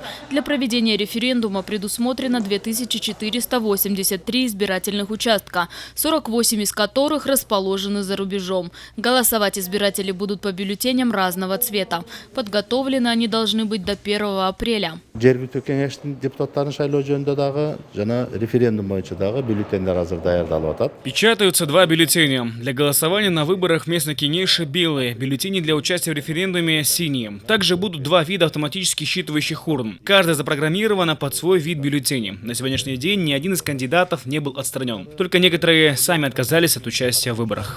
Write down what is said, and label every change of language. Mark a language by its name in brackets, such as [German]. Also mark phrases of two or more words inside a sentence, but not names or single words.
[Russian] Для проведения референдума предусмотрено 2483 избирательных участка, 48 из которых расположены за рубежом. Голосовать избиратели будут по бюллетеням разного цвета. Подготовлены они должны быть до 1 апреля. [Kyrgyz] Жергиликтүү кеңештин депутаттарын шайлоо жөнүндө дагы жана референдум боюнча дагы бюллетендер азыр даярдалып атат. [Russian] Печатаются 2 бюллетеня. Для голосования на выборах местной кенеши белые, бюллетени для участия в референдуме синие. Также будут 2 вида автоматически считывающих урн. Каждая запрограммирована под свой вид бюллетеней. На сегодняшний день ни один из кандидатов не был отстранен. Только некоторые сами отказались от участия в выборах.